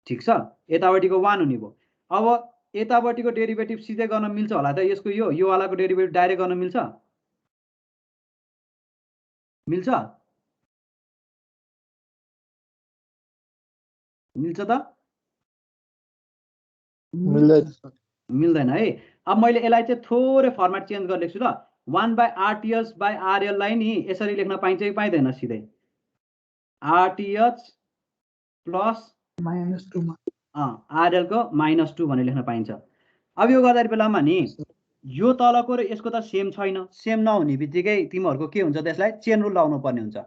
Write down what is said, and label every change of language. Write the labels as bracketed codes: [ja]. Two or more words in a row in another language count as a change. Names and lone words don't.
[ne] ठिक छ, यतापट्टिको 1 हुने भयो। अब यतापट्टिको डेरिभेटिभ सिधै गर्न मिल्छ होला त, यसको यो वालाको [en] derivative direct [ne] गर्न मिल्छ? मिल्छ? मिल्छ त? मिल्दैन है। अब मैले यसलाई चाहिँ थोरै [en] format change [ne] गरेर लेख्छु ल। 1/RTH/RL लाई नि यसरी लेख्न पाइन्छ कि पाइँदैन? सिधै RTH प्लस RL को -2 भनेर लेख्न पाइन्छ। अब यो गर्दाखेरि बेलामा नि यो तलको र यसको त सेम छैन। सेम नहुने बित्तिकै तिमीहरूको के हुन्छ, त्यसलाई [en] chain rule [ne] लाउनु पर्ने हुन्छ।